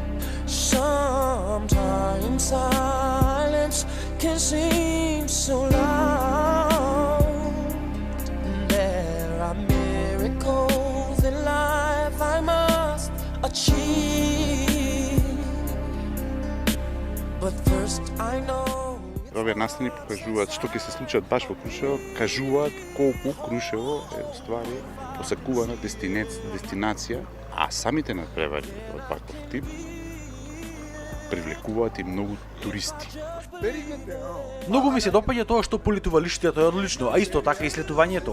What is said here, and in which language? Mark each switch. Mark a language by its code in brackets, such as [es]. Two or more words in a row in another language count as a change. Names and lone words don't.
[en] Sometimes silence can seem so loud. There are miracles in life I must achieve. But first I know. [mk] Овие настани покажуваат што ќе се случат баш во Крушево, кажуваат колку Крушево е уствари посакувана дестинација, а самите надпревари од ваков тип привлекуваат и многу туристи. Многу ми се допаѓа тоа што полетувалиштето е одлично, а исто така и слетувањето.